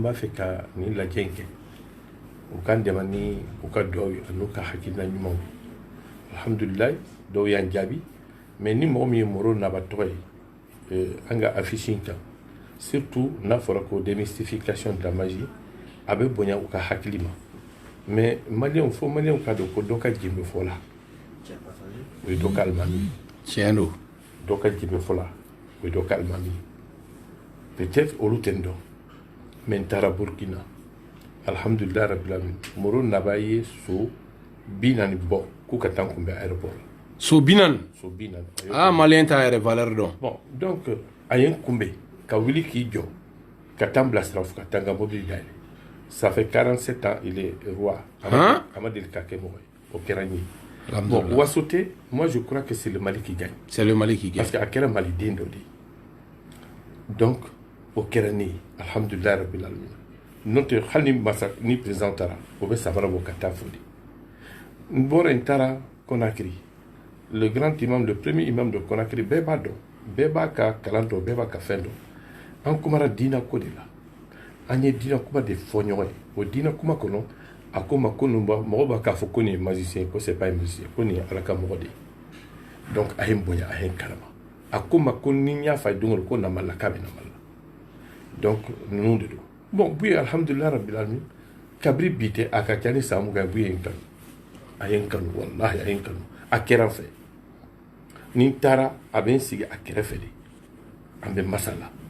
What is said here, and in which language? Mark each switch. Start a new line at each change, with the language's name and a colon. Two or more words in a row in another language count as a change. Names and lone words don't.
Bambara: b'a fɛ ka nin lajɛ in kɛ u k'an dɛmɛ ni u ka duwawu ye ani u ka hakilina ɲumanw alhamdulilayi dɔw y'an jaabi mais ni mɔgɔ min ye Moro Naba tɔgɔ ye an ka affiche in kan surtout n'a fɔra ko
French: démystification de la magie
Bambara: a bɛ bonya u ka hakili ma mais maliyɛnw fo maliyɛnw k'a dɔn ko dɔ ka jin bɛ fɔ la o ye dɔ ka alimami tiɲɛ don dɔ ka jin bɛ fɔ la o ye dɔ ka alimami peut-être olu tɛ n dɔn mais n taara Burkina alhamdulilayi rabil alamin Moro Naba ye so 40 bɔ k'u ka taa n kunbɛn aéroport la so 40 maliyɛn t'a yɛrɛ valeur dɔn bon donc a ye n kunbɛn ka wuli k'i jɔ ka taa n bilasira fo ka taa n ka mobili dayɛlɛ
French: ça fait 47 ans il est roi
Bambara: a ma deli ka kɛ mɔgɔ ye o kɛra n ye bon waso tɛ
French: moi je crois que c'est le Mali qui gagne c'est le Mali qui gagne
Bambara: parce que a kɛra maliden dɔ de ye donc o kɛra ne ye alhamdulilayi rabil alamin n'o tɛ hali ni masa ni président taara o bɛ samara bɔ ka taa fo de n bɔra n taara Conakry
French: le grand imam le premier imam de
Bambara: Conakry bɛɛ b'a dɔn bɛɛ b'a ka kalan dɔn bɛɛ b'a ka fɛn dɔn an kumara diina ko de la an ye diina kuma de fɔ ɲɔgɔn ye o diina kuma kɔnɔ a ko ma ko mɔgɔ b'a k'a fɔ ko nin ye magicien ko
French: c'est pas un magicien
Bambara: ko nin ye ala ka mɔgɔ de ye donc a ye n bonya a ye n kalama a ko ma ko ni n y'a fa ye don o don ko namala k'a bɛ namala donc ninnu de don bon bu ye alhamdulilayi rabil alamin kabiri bi tɛ a ka ca ni san mugan ye bu ye n kanu a ye n kanu wallahi a ye n kanu a kɛra n fɛ ni n taara a bɛ n sigi a kɛrɛfɛ de an bɛ masala